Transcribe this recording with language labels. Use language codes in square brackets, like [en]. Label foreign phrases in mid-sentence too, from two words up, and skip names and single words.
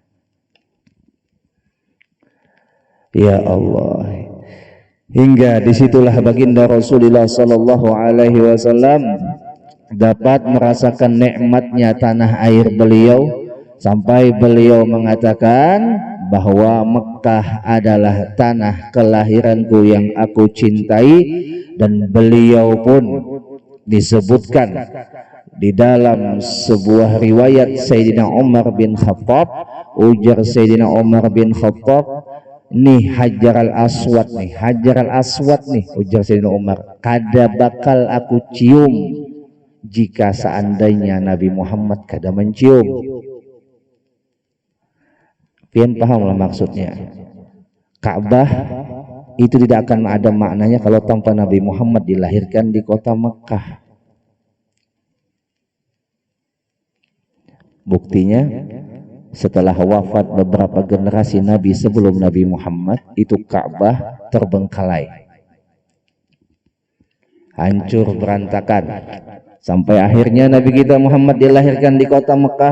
[id] Ya Allah, hingga disitulah baginda Rasulullah [ar] صلى الله عليه وسلم [id] dapat merasakan nikmatnya tanah air beliau, sampai beliau mengatakan bahwa Mekah adalah tanah kelahiranku yang aku cintai. Dan beliau pun disebutkan di dalam sebuah riwayat Sayyidina Umar bin Khattab, [bjn] ujar Sayyidina Umar bin Khattab, nih Hajar al-Aswad nih, Hajar al-Aswad nih, ujar Sayyidina Umar, kada bakal aku cium jika seandainya Nabi Muhammad kada mencium. Pian pahamlah maksudnya. [id] Ka'bah itu tidak akan ada maknanya kalau tanpa Nabi Muhammad dilahirkan di kota Mekah. Buktinya setelah wafat beberapa generasi Nabi sebelum Nabi Muhammad, itu Ka'bah terbengkalai, hancur berantakan, sampai akhirnya Nabi kita Muhammad dilahirkan di kota Mekah.